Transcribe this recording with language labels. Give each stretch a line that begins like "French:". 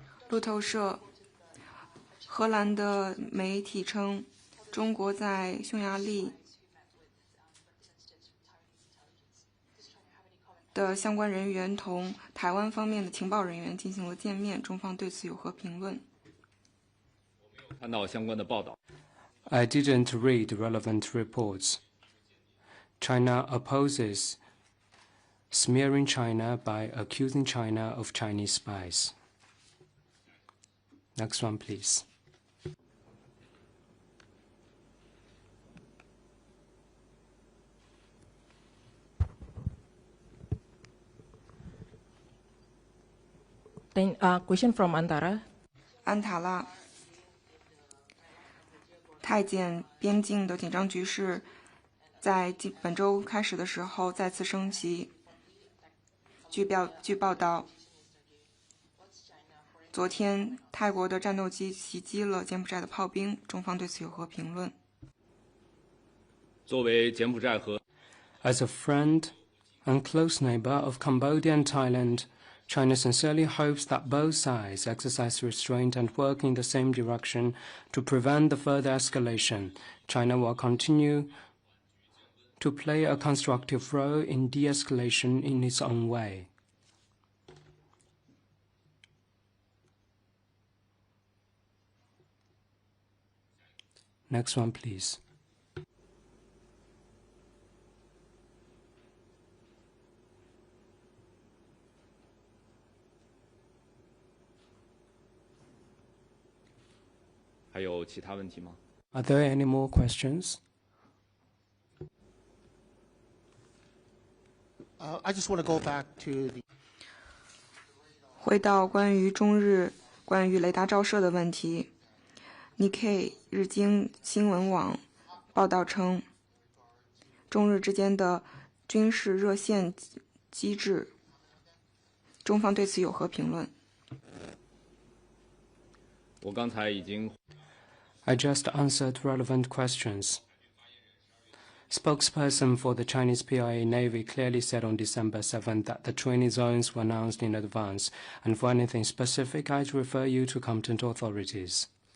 Chinese: 路透社，荷兰的媒体称，中国在匈牙利的相关人员同台湾方面的情报人员进行了见面，中方对此有何评论？看到相关的报道。
English: I didn't read relevant reports. China opposes smearing China by accusing China of Chinese spies. Next one, please. Then, question from Antara.
Chinese: 安塔拉，太检边境的紧张局势在本周开始的时候再次升级。据报道，昨天泰国的战斗机袭击了柬埔寨的炮兵，中方对此有何评论？作为柬埔寨和
English: As a friend and close neighbor of Cambodia and Thailand, China sincerely hopes that both sides exercise restraint and work in the same direction to prevent the further escalation. China will continue to play a constructive role in de-escalation in its own way. Next one, please.
Chinese: 还有其他问题吗？
English: Are there any more questions? I just want to go back to the
Chinese: 回到关于中日关于雷达照射的问题。 Nikkei 日经新闻网报道称，中日之间的军事热线机制，中方对此有何评论？我刚才已经
English: I just answered relevant questions. Spokesperson for the Chinese PRA Navy clearly said on December 7th that the training zones were announced in advance, and for anything specific, I'd refer you to competent authorities.